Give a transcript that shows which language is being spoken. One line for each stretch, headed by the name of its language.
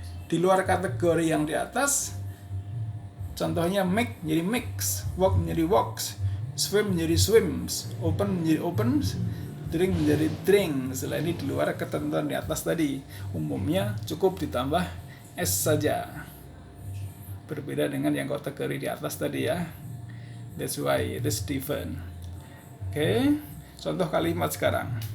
Indonesian: Di luar kategori yang di atas, contohnya make menjadi makes, walk menjadi walks, swim menjadi swims, open menjadi opens, drink menjadi drinks. Setelah ini di luar ketentuan di atas tadi, umumnya cukup ditambah s saja. Berbeda dengan yang kategori di atas tadi ya.
English: That's why it is different.
Indonesian: Oke, contoh kalimat sekarang.